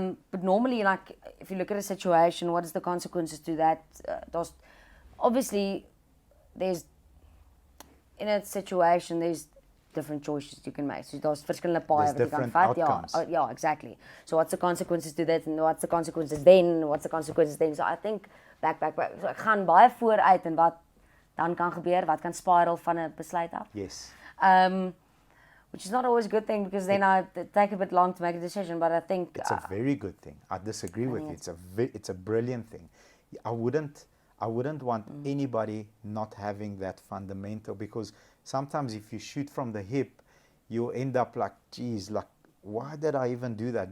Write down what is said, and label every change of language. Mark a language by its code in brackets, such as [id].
[en] But normally, like, if you look at a situation, what is the consequences to that? Obviously, in a situation, there's different choices you can make. So [af] daar's verskillende paaie wat jy kan [en] different [af] vat. [en] outcomes. Yeah, exactly. So what's the consequences to that and what's the consequences then? What's the consequences then? So I think back. [af] So ek gaan baie vooruit en wat dan kan gebeur, wat kan spiral van 'n besluit af. [en] Yes. Which is not always a good thing because then I take a bit long to make a decision, but I think It's a very good thing. I disagree with you. It's a brilliant thing. I wouldn't want anybody not having that fundamental, because sometimes if you shoot from the hip, you'll end up like, geez, like, why did I even do that?